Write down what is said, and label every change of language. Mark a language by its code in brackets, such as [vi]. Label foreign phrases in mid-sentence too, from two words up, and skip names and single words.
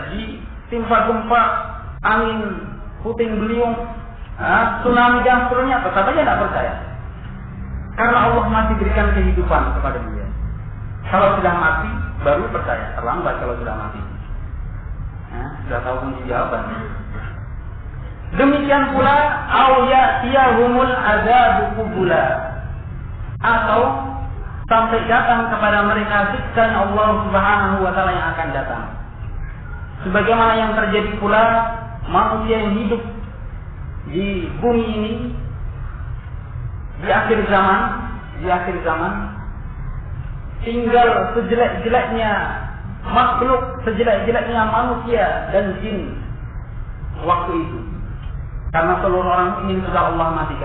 [id] Ditimpa gempa, angin puting beliung, tsunami dan seterusnya, tetap saja tidak percaya. Karena Allah masih berikan kehidupan kepada dia. Kalau sudah mati, baru percaya. Terlambat kalau sudah mati. Sudah tahu kunci jawaban. Demikian pula, [ar] أو يأتيهم العذاب قبلا, [id] atau sampai datang kepada mereka siksa Allah [ar] سبحانه وتعالى [id] yang akan datang. Sebagaimana yang terjadi pula manusia yang hidup di bumi ini di akhir zaman tinggal sejelek-jeleknya makhluk, sejelek-jeleknya manusia dan jin waktu itu, karena seluruh orang ini sudah Allah matikan.